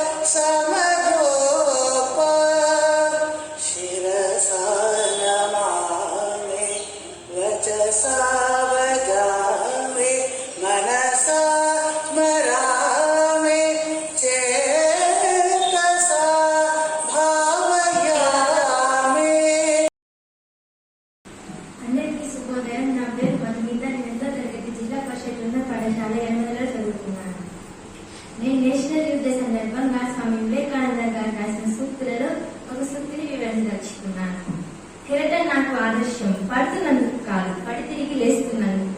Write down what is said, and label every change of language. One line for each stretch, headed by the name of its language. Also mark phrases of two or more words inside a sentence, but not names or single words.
Sanskrit: समरूप शिरसा नमामि वचसा वदामि मनसा स्मरामि चेतसा भावयामि।
Telugu: అందరికీ శుభోదయం. నా పేరు మధుమిత. నేను 8వ తరగతి జిల్లా పరిషత్ ఉన్నత పాఠశాల ఎర్రమలలో చదువుతున్నాను. నేను నేషనల్ యూత్ డే సందర్భంగా స్వామి వివేకానంద గారు రాసిన సూక్తులలో ఒక సూక్తిని వివరించదలుచుకున్నాను. కెరటం నాకు ఆదర్శం, పడుతున్నందుకు కాదు, పడి తిరిగి లేస్తున్నందుకు.